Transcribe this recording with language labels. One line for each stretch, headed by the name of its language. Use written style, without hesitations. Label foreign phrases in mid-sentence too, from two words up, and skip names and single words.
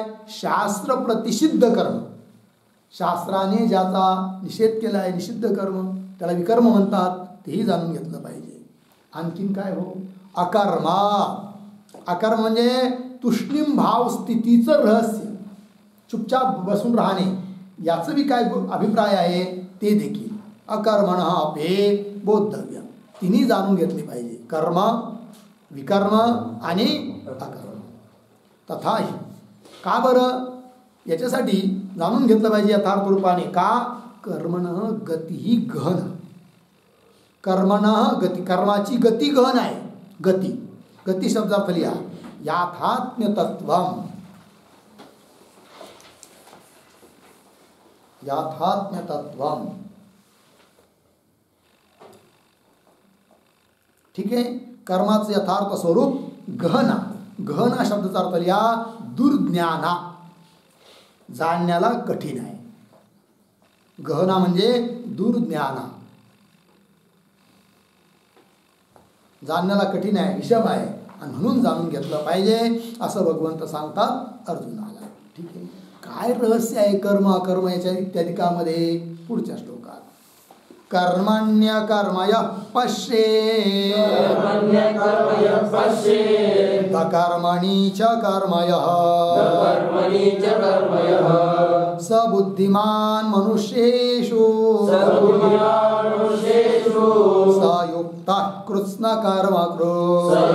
Marathi: शास्त्र प्रतिषिद्ध कर्म. शास्त्राने ज्याचा निषेध केला आहे, निषिद्ध कर्म, त्याला विकर्म म्हणतात. तेही जाणून घेतलं पाहिजे. आणखीन काय हो? अकर्म. अकर्म म्हणजे तुष्णीम भाव स्थितीचं रहस्य, चुपचाप बसून राहणे, याचं बी काय अभिप्राय आहे ते देखील
Sanskrit: अकर्मण अपि बोद्धव्य.
Marathi: तिन्ही जाणून घेतले पाहिजे, कर्म, विकर्म आणि अकर्म. तथाही का बरं? याच्यासाठी जाणून घेतलं पाहिजे यथार्थ रूपाने.
Sanskrit: का? कर्मण गती गहन. कर्मण गती,
Marathi: कर्माची गती गहन आहे. गती, गती शब्दार्थ लिहा.
Sanskrit: याथात्म्य तत्वम. याथात्म्य तत्वम.
Marathi: ठीक आहे, कर्माचं यथार्थ स्वरूप गहना. गहना शब्दाचा अर्थ लिहा दुर्ज्ञाना, जाणण्याला कठीण आहे. गहना म्हणजे दुर्ज्ञाना, जाणण्याला कठीण आहे, विषम आहे, आणि म्हणून जाणून घेतलं पाहिजे असं भगवंत सांगतात अर्जुनाला. ठीक आहे, काय रहस्य आहे कर्म अकर्म याच्या इत्यादिकामध्ये? पुढच्या श्लोकात
Sanskrit: कर्मण्य कर्मय पश्ये कर्मणी च कर्मयः स बुद्धिमान मनुष्येषु स युक्तः कृत्स्न कर्मकृत्.